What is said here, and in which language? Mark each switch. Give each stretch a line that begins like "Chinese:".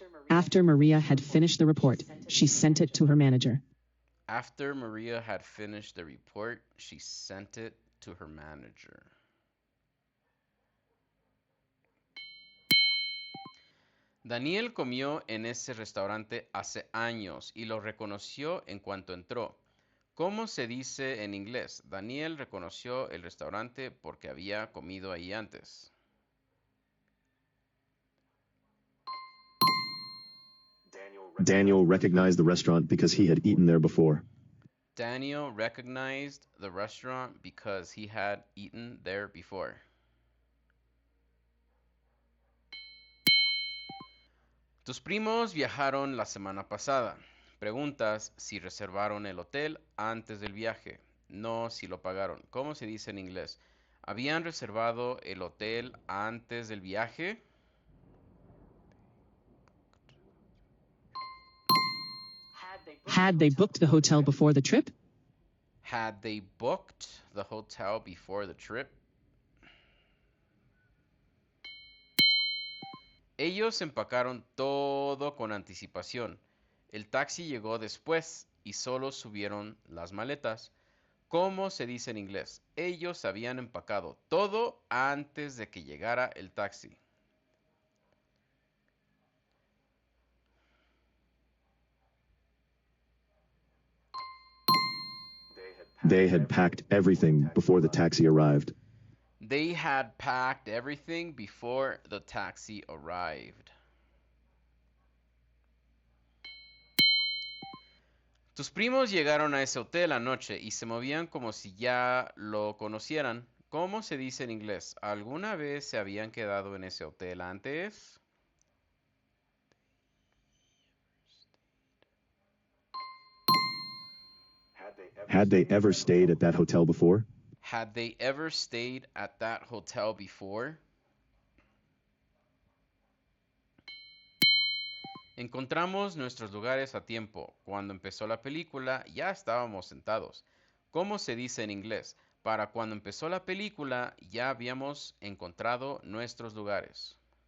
English: After Maria had finished the report, she sent it to her manager. After Maria had finished the report, she sent it to her manager.
Spanish: Daniel comió en ese restaurante hace años y lo reconoció en cuanto entró. ¿Cómo se dice en inglés? Daniel reconoció el restaurante porque había comido ahí antes.
English: Daniel recognized the restaurant because he had eaten there before. Daniel recognized the restaurant because he had eaten there before.
Spanish: Tus primos viajaron la semana pasada. Preguntas si reservaron el hotel antes del viaje. No si lo pagaron. ¿Cómo se dice en inglés? ¿Habían reservado el hotel antes del viaje?
English: Had they booked the hotel before the trip? Had they booked the hotel before the trip?
Spanish: Ellos empacaron todo con anticipación. El taxi llegó después y solo subieron las maletas. ¿Cómo se dice en inglés? Ellos habían empacado todo antes de que llegara el taxi.
English: They had packed everything before the taxi arrived. They had packed everything before the taxi arrived.
Spanish: Tus primos llegaron a ese hotel anoche y se movían como si ya lo conocieran. ¿Cómo se dice en inglés? ¿Alguna vez se habían quedado en ese hotel antes?
English: Had they ever stayed at that hotel before? Had they ever stayed at that hotel before?
Spanish: Encontramos nuestros lugares a tiempo. Cuando empezó la película ya estábamos sentados. ¿Cómo se dice en inglés? Para cuando empezó la película ya habíamos encontrado nuestros lugares.